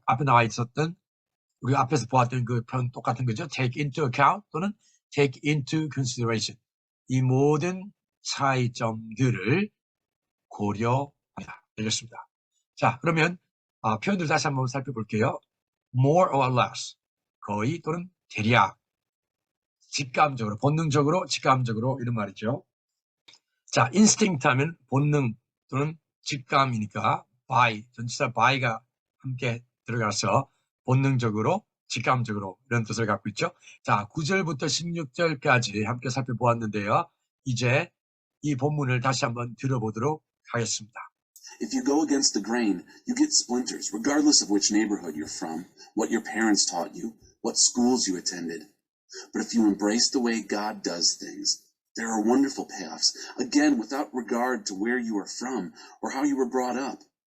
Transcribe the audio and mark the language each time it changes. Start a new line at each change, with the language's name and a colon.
Korean: 앞에 나와 있었던 우리가 앞에서 보았던 그 표현 똑같은 거죠.
English: take into account 또는 take into consideration.
Korean: 이 모든 차이점들을 고려합니다. 되겠습니다. 자, 그러면 표현들 다시 한번 살펴볼게요.
English: more or less,
Korean: 거의 또는 대략, 직감적으로, 본능적으로, 직감적으로 이런 말이죠. 자, instinct 하면 본능 또는 직감이니까 by, 전치사 by가 함께 들어가서 본능적으로, 직감적으로 이런 뜻을 갖고 있죠. 자, 9절부터 16절까지 함께 살펴보았는데요. 이제 이 본문을 다시 한번 들어보도록 하겠습니다.
English: If you go against the grain, you get splinters, regardless of which neighborhood you're from, what your parents taught you, what schools you attended. But if you embrace the way God does things, there are wonderful payoffs, again, without regard to where you are from or how you were brought up.